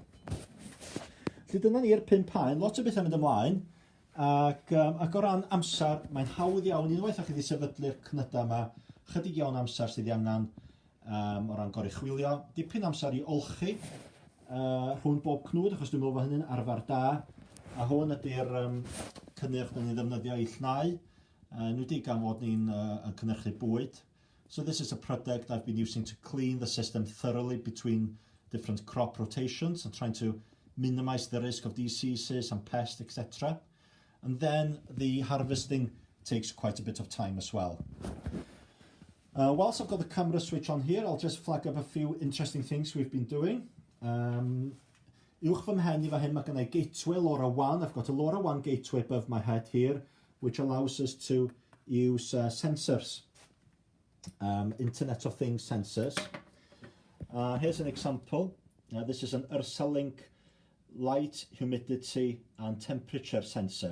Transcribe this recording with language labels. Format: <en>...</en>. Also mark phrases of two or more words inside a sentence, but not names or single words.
<cy>Felly dyna ni'r 5 paen, lot o bethau mynd ymlaen, ac o ran amser, mae'n hawdd iawn, unwaith a chi wedi sefydlu'r cnydau yma, chydig iawn amser sydd i angen o ran goruchwylio, dipyn amser i olchi rhwng bob cnwd, achos dwi'n meddwl bod hynny'n arfer da, a hwn ydy'r cynnyrch da ni'n ddefnyddio i llnau, nid i gan fod ni'n cynhyrchu bwyd.</cy> <en>So this is a product I've been using to clean the system thoroughly between different crop rotations and trying to minimize the risk of diseases and pests, etc. And then the harvesting takes quite a bit of time as well. Whilst I've got the camera switch on here, I'll just flag up a few interesting things we've been doing.</en> <cy>Uwch fy mhen i fa hyn, mae gen I gateway LoRa 1.</cy> <en>I've got a LoRa 1 gateway above my head here, which allows us to use sensors, Internet of Things sensors. Here's an example. This is an Ursalink light, humidity and temperature sensor.</en>